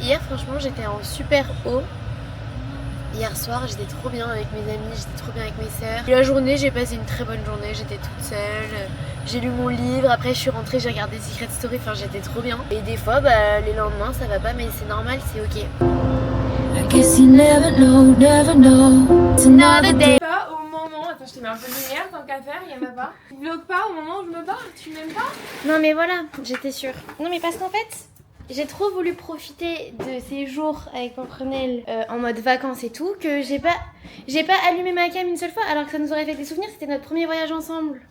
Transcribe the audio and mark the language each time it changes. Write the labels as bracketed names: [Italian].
[French] Hier franchement j'étais en super haut, hier soir j'étais trop bien avec mes amis, j'étais trop bien avec mes sœurs. Et la journée j'ai passé une très bonne journée, j'étais toute seule, j'ai lu mon livre, après je suis rentrée, j'ai regardé Secret Story, enfin j'étais trop bien. Et des fois bah, les lendemains ça va pas mais c'est normal, c'est ok. [English] I guess you never know, it's another day. [French] Pas au moment, attends je te mets un peu de lumière tant qu'à faire, y'en a pas. Tu vlogues pas au moment où je me barre, tu m'aimes pas? Non mais voilà, j'étais sûre. Non mais parce qu'en fait, j'ai trop voulu profiter de ces jours avec mon Prunel en mode vacances et tout que j'ai pas allumé ma cam une seule fois alors que ça nous aurait fait des souvenirs, c'était notre premier voyage ensemble.